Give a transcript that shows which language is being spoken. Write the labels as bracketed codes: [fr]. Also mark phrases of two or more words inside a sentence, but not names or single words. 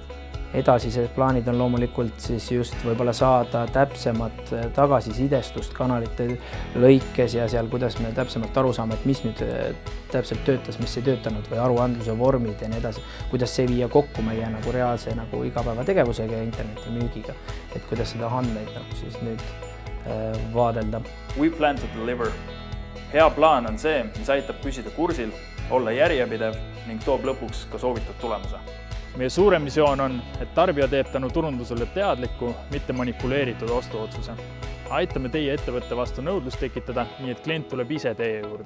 [et] Edasised plaanid on loomulikult siis just võib-olla saada täpsemat tagasisidestust kanalite lõikes ja seal, kuidas me täpsemalt aru saame, et mis nüüd täpselt töötas, mis ei töötanud või aruandluse vormid ja nii edasi. Kuidas see viia kokku meie reaalse igapäevategevusega ja internetimüügiga, et kuidas seda andmeid siis nüüd vaadelda. [en] We plan to deliver. [et] Hea plaan on see, mis aitab püsida kursil, olla järjepidev ning toob lõpuks ka soovitud tulemuse. Meie suurem visioon on, et tarbija teeb tänu turundusele teadliku, mitte manipuleeritud ostuotsuse. Aitame teie ettevõtte vastu nõudlust tekitada, nii et klient tuleb ise teie juurde.